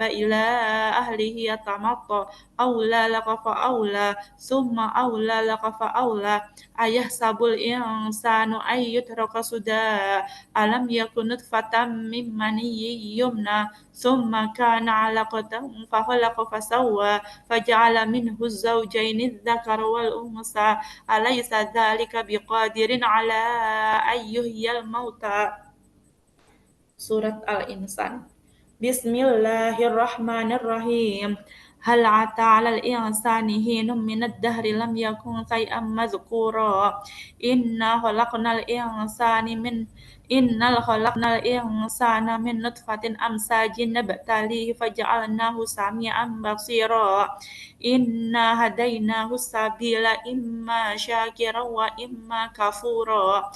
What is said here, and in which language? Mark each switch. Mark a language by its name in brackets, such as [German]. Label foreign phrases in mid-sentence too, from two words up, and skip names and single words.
[Arabic] إلى أهله يتمطى أولى لك فأولى ثم أولى لك فأولى أيحسب الإنسان أن يترك سدى ألم يكن نطفة من مني يمنى ثم كان علقة فخلق فسوى فجعل منه الزوجين الذكر والأنثى أليس ذلك بقادر على أن يحيي الموتى. سورة الإنسان. Bismillahirrahmanirrahim. هل أتى على الإنسان حين من الدهر لم يكن شيئا مذكورا. إنا خلقنا الإنسان من نطفة أمشاج نبتليه فجعلناه سميعا بصيرا. إنا هديناه السبيل إما شاكرا وإما كفورا.